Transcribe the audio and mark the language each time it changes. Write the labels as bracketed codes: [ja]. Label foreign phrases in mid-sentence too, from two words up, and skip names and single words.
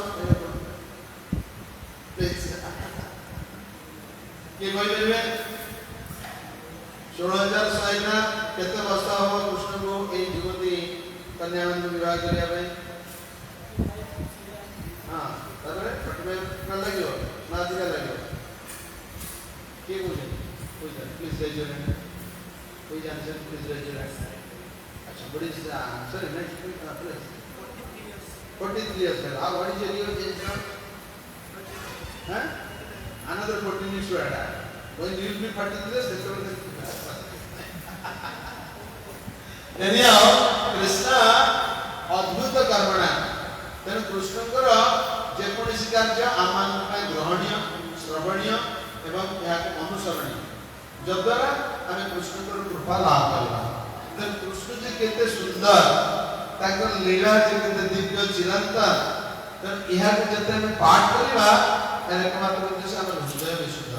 [or] କିଏ କହିପାରିବେ? 16,100 କେତେ ବର୍ଷ ହବ କୃଷ୍ଣଙ୍କୁ ଏଇ ଯୁବତୀ କନ୍ୟାମାନଙ୍କୁ ବିବାହ କରିବା ପାଇଁ? ହଁ, ତାପରେ 45 ଲାଗିବ ନା ଅଧିକା ଲାଗିବ? କିଏ କହୁଛନ୍ତି? [en] Please raise your hand. Who is answer? Please raise your hand. Achha, what is the answer? Next, please. 43 years. How? What is your year age now? Huh? Another 14 years to add. When you will be 43 years, that's all. [or] Anyhow, Krishna ଅଦ୍ଭୁତ କର୍ମଣା। ତେଣୁ କୃଷ୍ଣଙ୍କର ଯେକୌଣସି କାର୍ଯ୍ୟ ଆମମାନଙ୍କ ପାଇଁ ଗ୍ରହଣୀୟ, ଶ୍ରବଣୀୟ ଏବଂ ଏହାକୁ ଅନୁସରଣୀୟ, ଯଦ୍ୱାରା ଆମେ କୃଷ୍ଣଙ୍କର କୃପା ଲାଭ କରିବା। ତେଣୁ କୃଷ୍ଣ ଯେ କେତେ ସୁନ୍ଦର, ତାଙ୍କର ଲୀଳା ଯେ କେତେ ଦିବ୍ୟ ଚିରନ୍ତନ, ତେଣୁ ଏହାକୁ ଯେତେ ଆମେ ପାଠ କରିବା, ଏହାର ଏକମାତ୍ର ଉଦ୍ଦେଶ୍ୟ ଆମର ହୃଦୟ ବିଶୁଦ୍ଧ।